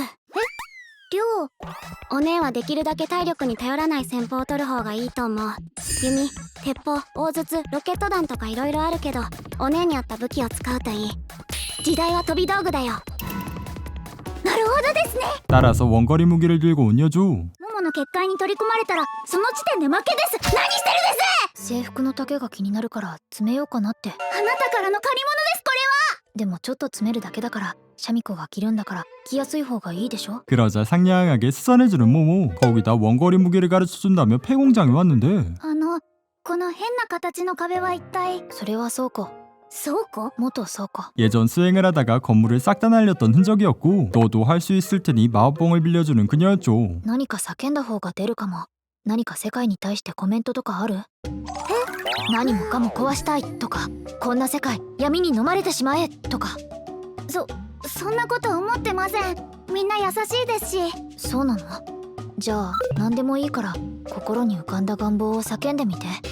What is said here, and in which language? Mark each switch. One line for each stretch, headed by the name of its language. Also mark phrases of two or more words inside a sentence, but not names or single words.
Japanese: りょう、お姉はできるだけ体力に頼らない戦法を取る方がいいと思う。弓、鉄砲、大筒、ロケット弾とかいろいろあるけど、お姉に合った武器を使うといい。時代は飛び道具だよ。なるほどですね。
Korean: 따라서 원거리 무기를 들고 온 여주.
Japanese: モモの結界に取り込まれたらその時点で負けです。何してるです。制服の丈が気になるから詰めようかなって。あなたからの借り物ですこれは。でもちょっと詰めるだけだから、シャミ子が着るんだから着やすい方がいいでしょ。
Korean: 그러자 상냥하게 수선해주는 모모. 거기다 원거리 무기를 가르쳐준다며 폐공장에 왔는데
Japanese: この変な形の壁は一体。それは倉庫。倉庫？元倉庫。
Korean: 예전 수행을 하다가 건물을 싹 다 날렸던 흔적이었고 너도 할 수 있을 테니 마법봉을 빌려주는 그녀였죠.
Japanese: 何か叫んだ方が出るかも。何か世界に対してコメントとかある？何もかも壊したいとか、こんな世界闇に飲まれてしまえとか。そんなこと思ってません。みんな優しいですし。そうなの？じゃあ何でもいいから心に浮かんだ願望を叫んでみて。